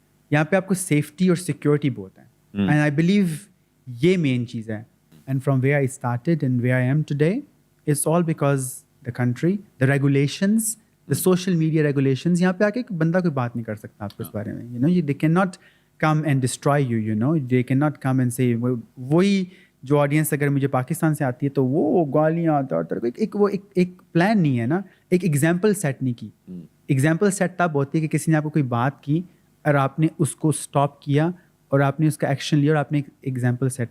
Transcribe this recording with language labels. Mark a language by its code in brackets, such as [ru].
[ur] یہاں پہ آپ کو سیفٹی اور سیکورٹی بہت ہے, [en] and I believe [ur] یہ مین چیز ہے. [en] And from where I started and where I am today, it's all because the country, the regulations, the social media regulations. [ur] یہاں پہ آ کے بندہ کوئی بات نہیں کر سکتا آپ کو اس بارے میں. [en] You know they can not come and destroy you, you know they can not come and say. [ur] وہی جو آڈینس اگر مجھے پاکستان سے آتی ہے تو وہ گالیاں ایک پلان نہیں ہے نا, ایک ایگزامپل سیٹ نہیں کی. ایگزامپل سیٹ تب ہوتی ہے کہ کسی نے آپ کو کوئی بات کی اور آپ نے اس کو اسٹاپ کیا اور آپ نے اس کا ایکشن لیا اور آپ نے ایک ایگزامپل سیٹ کی.